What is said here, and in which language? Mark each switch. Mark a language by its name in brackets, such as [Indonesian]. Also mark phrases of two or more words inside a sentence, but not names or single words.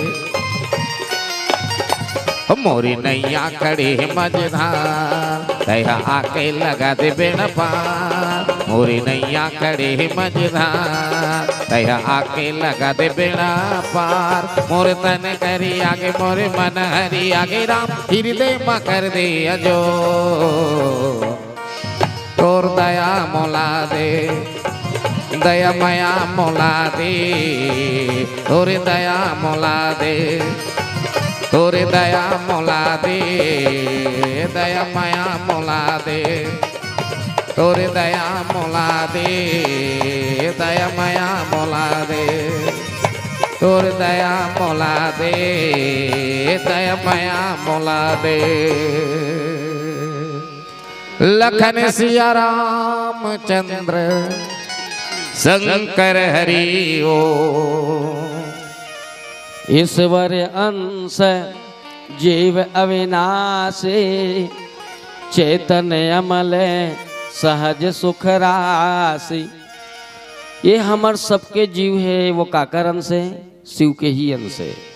[Chhattisgarhi] मोरी नैया कड़े मझधार, दया आके लगा दे बेड़ा पार। मोरी नैया कड़े मझधार, दया आके लगा दे बेड़ा पार। मोर तन करी आगे मोरे मन हरि आगे राम, हृदय में कर दे अजो। तोर दया मोला दे, दया माया मोला दे तोरे दया मोला दे तोरे दया मोला दे दया माया मोला दे तोरे दया मोला दे दया माया मोला दे तोरे दया मोला दे दया माया मोला दे। लखन सिया रामचंद्र शंकर हरि ओ [Awadhi] ईश्वर अंश जीव अविनाशी चेतन अमल सहज सुख राशि। [Chhattisgarhi] ये हमार सबके जीव है वो काकर अंश है शिव के ही अंश है।